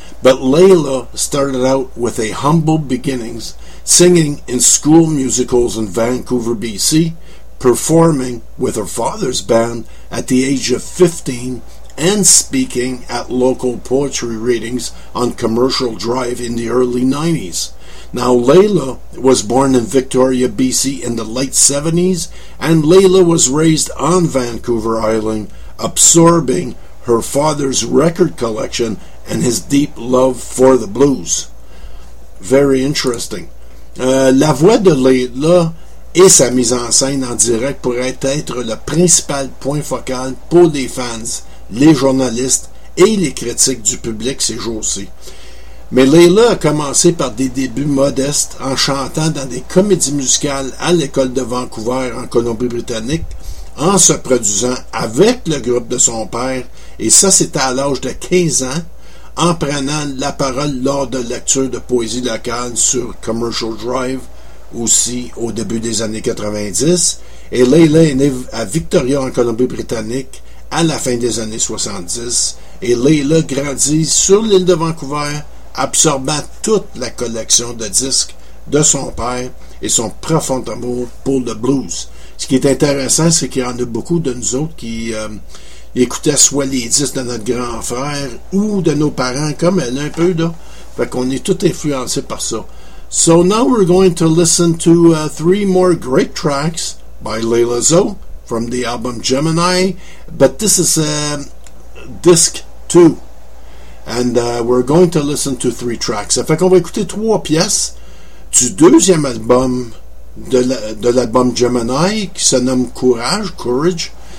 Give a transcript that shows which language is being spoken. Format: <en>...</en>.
<en>But Layla started out with a humble beginnings, singing in school musicals in Vancouver, BC, performing with her father's band at the age of 15, and speaking at local poetry readings on Commercial Drive in the early 90s. Now, Layla was born in Victoria, BC in the late 70s, and Layla was raised on Vancouver Island, absorbing her father's record collection and his deep love for the blues. Very interesting.</en> <fr>La voix de Layla et sa mise en scène en direct pourraient être le principal point focal pour les fans, les journalistes et les critiques du public ces jours-ci. Mais Layla a commencé par des débuts modestes en chantant dans des comédies musicales à l'école de Vancouver en Colombie-Britannique, en se produisant avec le groupe de son père, et ça c'était à l'âge de 15 ans, en prenant la parole lors de lectures de poésie locale sur Commercial Drive, aussi au début des années 90. Et Layla est née à Victoria, en Colombie-Britannique, à la fin des années 70. Et Layla grandit sur l'île de Vancouver, absorbant toute la collection de disques de son père et son profond amour pour le blues. Ce qui est intéressant, c'est qu'il y en a beaucoup de nous autres qui écoutait soit les disques de notre grand frère ou de nos parents, comme elle, un peu, là. Fait qu'on est tout influencé par ça.</fr> <en>So now we're going to listen to three more great tracks by Layla Zoe from the album Gemini, but this is disc 2. And we're going to listen to three tracks.</en> <fr>Fait qu'on va écouter trois pièces du deuxième album de l'album Gemini qui se nomme Courage.</fr>